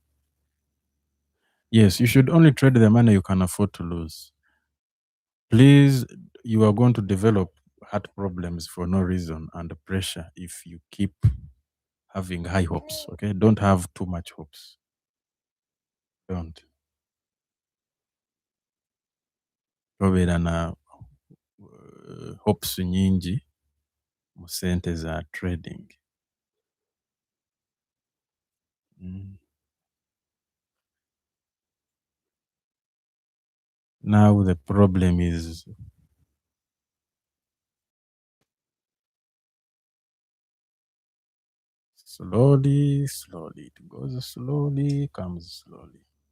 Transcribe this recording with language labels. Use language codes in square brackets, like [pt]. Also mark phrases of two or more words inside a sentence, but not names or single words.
[en] Yes, you should only trade the money you can afford to lose. Please, you are going to develop heart problems for no reason and pressure if you keep having high hopes. Okay, don't have too much hopes. Don't. [lg] Tobera na hopes nyingi mu sente za trading. [en] Now the problem is slowly, it goes slowly, comes slowly.